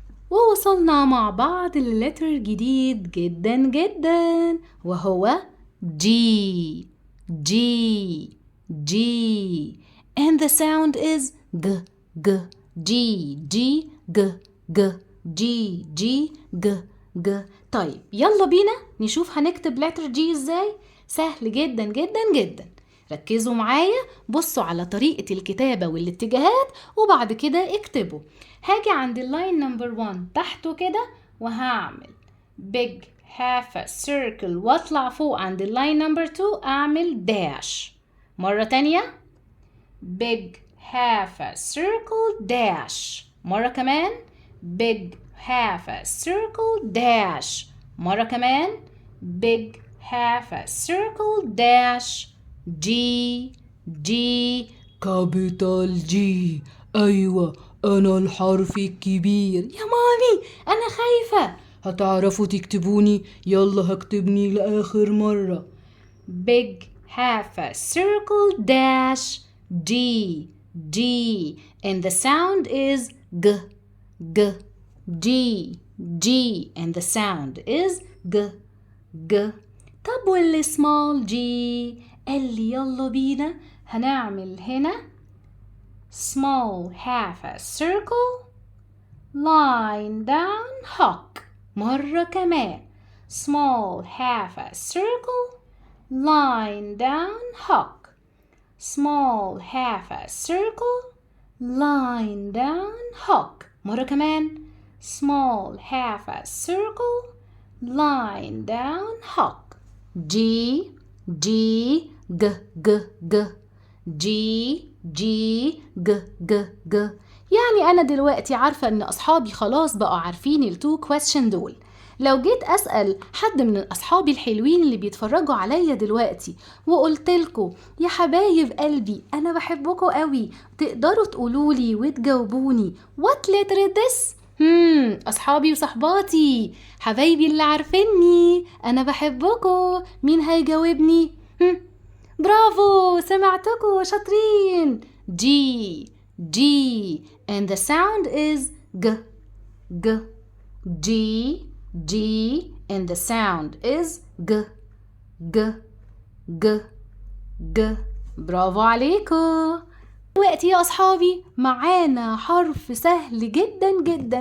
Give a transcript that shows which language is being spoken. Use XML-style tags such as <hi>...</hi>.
<ar>ووصلنا مع بعض للتر جديد جدا جدا وهو G G G</ar> <en>and the sound is</en> <ar>G G G G G G G G G G. طيب يلا بينا نشوف هنكتب لتر جي ازاي. سهل جدا جدا جدا. ركزوا معايا، بصوا على طريقة الكتابة والاتجاهات وبعد كده اكتبوا. هاجي عند اللاين نمبر 1 تحته كده وهعمل</ar> <en>big half a circle</en> <ar>واطلع فوق عند اللاين نمبر 2 اعمل dash. مرة تانية</ar> <en>big half a circle dash.</en> <ar>مرة كمان</ar> <en>big half a circle dash.</en> <ar>مرة كمان</ar> <en>big half a circle dash G G capital G.</en> <ar>أيوة أنا الحرف الكبير. يا مامي أنا خايفة. هتعرفوا تكتبوني؟ يلا هكتبني لآخر مرة.</ar> <en>big half a circle dash G G and the sound is G G G G and the sound is G G.</en> <ar>طب والسمول جي؟ قال لي يلا بينا هنعمل هنا</ar> <en>small half a circle line down hook.</en> <ar>مرة كمان</ar> <en>small half a circle line down hook. small half a circle line down hook.</en> <ar>مرة كمان</ar> <en>small half a circle line down hook. G G G G G G G G G G.</en> <ar>يعني أنا دلوقتي عارفة إن أصحابي خلاص بقوا عارفين التو question دول. لو جيت أسأل حد من أصحابي الحلوين اللي بيتفرجوا عليا دلوقتي وقلتلكوا يا حبايب قلبي أنا بحبكوا قوي، تقدروا تقولولي وتجاوبوني</ar> <en>what letter is this؟</en> <ar>أصحابي وصحباتي حبايبي اللي عارفيني أنا بحبكوا، مين هيجاوبني؟ برافو سمعتكوا شاطرين.</ar> <en>G G and the sound is G G G G and the sound is G G G G.</en> <ar>برافو عليكم. دلوقتي يا أصحابي معانا حرف سهل جدا جدا.</ar>